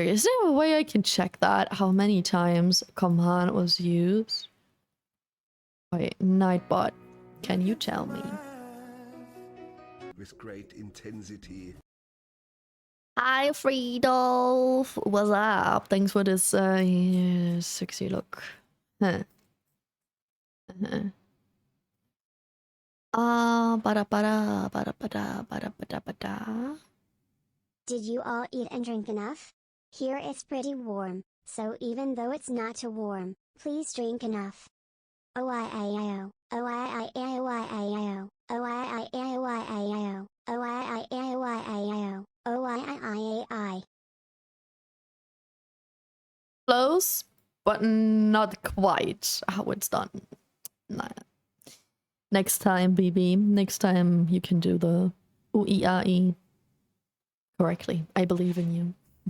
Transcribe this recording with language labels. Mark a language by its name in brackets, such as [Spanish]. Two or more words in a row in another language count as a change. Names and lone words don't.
[English] Is there a way I can check that? How many times command was used? Wait, Nightbot, can you tell me? With great intensity. Hi, Friedolf. What's up? Thanks for this sexy look. Huh. Bada bada bada bada bada bada bada. Did you all eat and drink enough? Here it's pretty warm, so even though it's not too warm, please drink enough. O-I-I-I-O, O-I-I-A-O-I-I-O, O-I-I-A-O-I-I-O, O-I-I-A-O-I-I-O, O-I-I-I-A-I. Close, but not quite how it's done. Nah. Next time, BB. Next time you can do the U-E-A-E correctly. I believe in you.